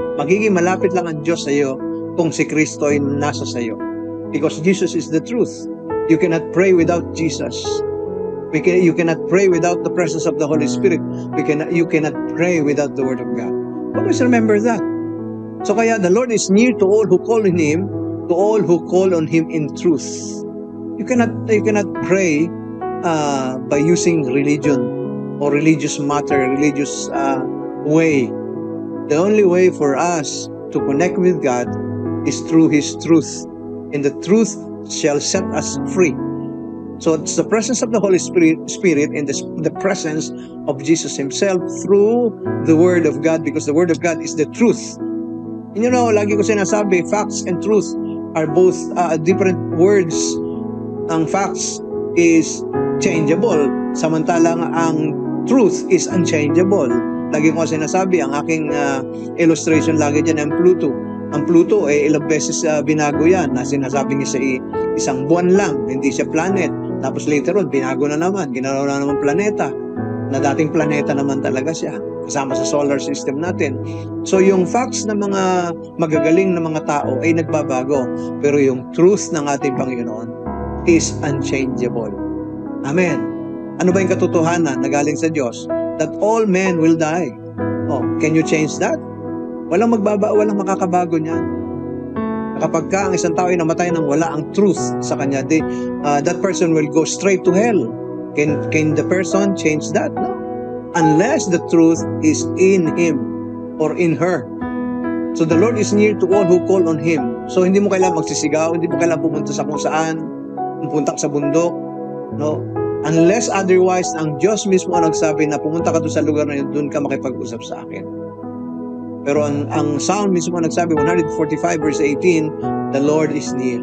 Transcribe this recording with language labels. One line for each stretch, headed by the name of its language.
Filipino: Magiging malapit lang ang Diyos sa iyo kung si Kristo ay nasa sa iyo.
English: Because Jesus is the truth. You cannot pray without Jesus. You cannot pray without the presence of the Holy Spirit. You cannot pray without the Word of God. Always remember that. So, kaya the Lord is near to all who call on Him, to all who call on Him in truth. You cannot pray by using religion or religious matter, religious way. The only way for us to connect with God is through His truth. And the truth shall set us free. So it's the presence of the Holy Spirit and the presence of Jesus Himself through the Word of God, because the Word of God is the truth. And
Filipino: lagi ko sinasabi,
English: facts and truth are both different words. Ang facts is changeable,
Filipino: samantalang ang
English: truth is unchangeable.
Filipino: Lagi ko sinasabi, ang aking illustration lagi dyan ang Pluto. Ang Pluto, ilang beses binago yan. Na sinasabi niya sa isang buwan lang, hindi siya planet. Tapos later on, binago na naman. Ginalaw na naman planeta. Na dating planeta naman talaga siya. Kasama sa solar system natin. So yung facts ng mga magagaling na mga tao ay nagbabago. Pero yung truth ng ating Panginoon
English: is unchangeable. Amen.
Filipino: Ano ba yung katotohanan na galing sa Diyos?
English: That all men will die. Oh, can you change that?
Filipino: Walang makakabago niyan. Kapag ang isang tao ay namatay nang wala ang truth sa kanya,
English: that person will go straight to hell. Can the person change that? No. Unless the truth is in him or in her. So the Lord is near to all who call on Him.
Filipino: So hindi mo kailangan magsisigaw, hindi mo kailangan pumunta sa kung saan, pumunta sa bundok. No? Unless otherwise, ang Diyos mismo ang nagsabi na pumunta ka doon sa lugar na yun, doon ka makipag-usap sa akin. Pero ang Psalm mismo ang nagsabi, 145 verse 18,
English: the Lord is near.